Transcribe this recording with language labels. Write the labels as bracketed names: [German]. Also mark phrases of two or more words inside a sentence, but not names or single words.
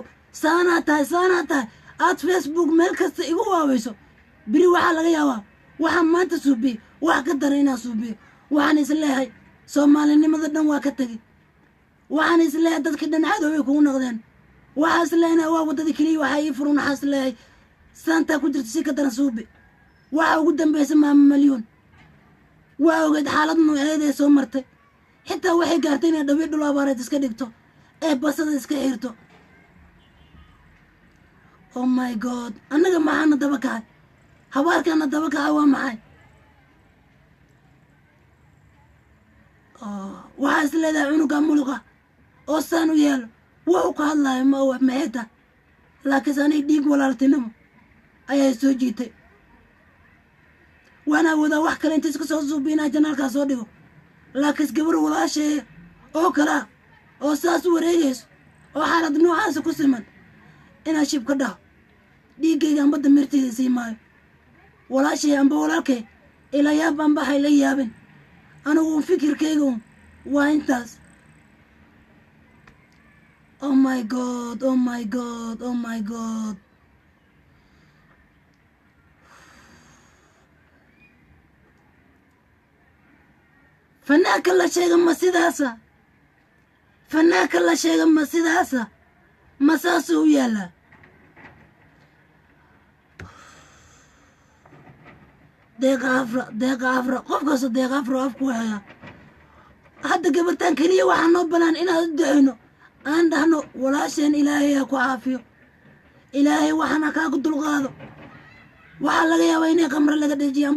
[Somali] saanaa tahay aad facebook meel kasta igu waaweyso biri waxaa laga yaabaa waxaan maanta suubiye wax ka dara inaan suubiyo waxaan isleehay soomaalinimada dhan waa ka tegey waxaan isleehay dadkii dhan cadoway kugu noqdeen waxaa isleehayna waa waddadii keliya waxaa ii furun waxaa isleehay saantaa ku jirta si ka daran suubi waxa ugu dambaysa maama malyuun waa ogeed xaalad nooceeday soo martay xitaa waxay gaartay inay dhawi dhul abaareed iska dhigto ee basada iska xirto [English] oh my god [Somali] annaga maxaana daba kacay habaarkaana daba kacay waa maxay waxaa is leedahay cunuga muluqa oo saan u yeelo wuxuu ka hadlaayo ma owa maxayta laakiinse anay dhiig walaaltinimo ayaa soo jiitay waana awoodaa wax kale inta iska soo suubiinaa janaalkaa soo dhigo laakiinse gabar walaasheeya oo kalaa oo saas u wareegayso oo xaalad noocaasa ku siman inaa shib ka dhaho dhiiggayga amba damirtayda sii maayo walaashay amba walaalkay ila yaab amba hay la yaabin anigu fikirkayga waa intaas [English] oh my god oh my god oh my god [Somali] fanaanka la sheega ma sidaasa fanaanka la sheega ma sidaasa ma saasuu u yaallaa deeqa afra qof kasta deeqa afra afku hayaa hadda gabartaan keliya waxaa noo banaan inaan u ducayno aan dhahno walaasheen ilaahay ha ku caafiyo ilaahay waxana kaaga dulqaado waxaa laga yaabaa inay qamre laga dhejiyo amba